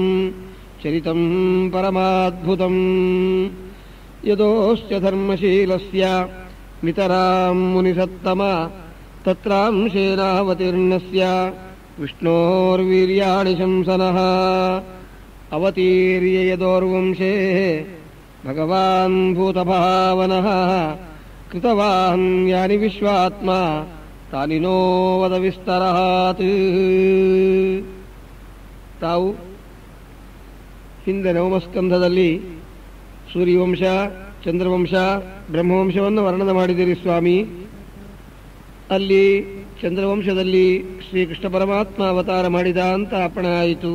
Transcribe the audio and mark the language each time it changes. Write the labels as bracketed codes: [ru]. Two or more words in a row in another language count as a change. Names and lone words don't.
[sa] ಚರಿತಂ ಪರಮಾದ್ಭುತಂ ಯದೋಶ್ಚ ಧರ್ಮಶೀಲಸ್ಯ ನಿತರಾಂ ಮುನಿಸತ್ತಮ ತತ್ರಾಂಶೇನಾವತೀರ್ಣಸ್ಯ ವಿಷ್ಣೋರ್ವೀರ್ಯಾಣಿ ಶಂಸನಃ ಅವತೀರ್ಯ ಯದೋರ್ವಂಶೇ ಭಗವಾನ್ ಭೂತಭಾವನಃ ಕೃತವಾನ್ ಯಾನಿ ವಿಶ್ವಾತ್ಮ ತಾನಿ ನೋ ವದ ವಿಸ್ತರಾತ್. [kn] ತಾವು ಹಿಂದೆ ನವಮಸ್ಕಂಧದಲ್ಲಿ ಸೂರ್ಯವಂಶ, ಚಂದ್ರವಂಶ, ಬ್ರಹ್ಮವಂಶವನ್ನು ವರ್ಣನೆ ಮಾಡಿದಿರಿ ಸ್ವಾಮಿ. ಅಲ್ಲಿ ಚಂದ್ರವಂಶದಲ್ಲಿ ಶ್ರೀಕೃಷ್ಣ ಪರಮಾತ್ಮ ಅವತಾರ ಮಾಡಿದ ಅಂತ ಅಪ್ಪಣೆ ಆಯಿತು.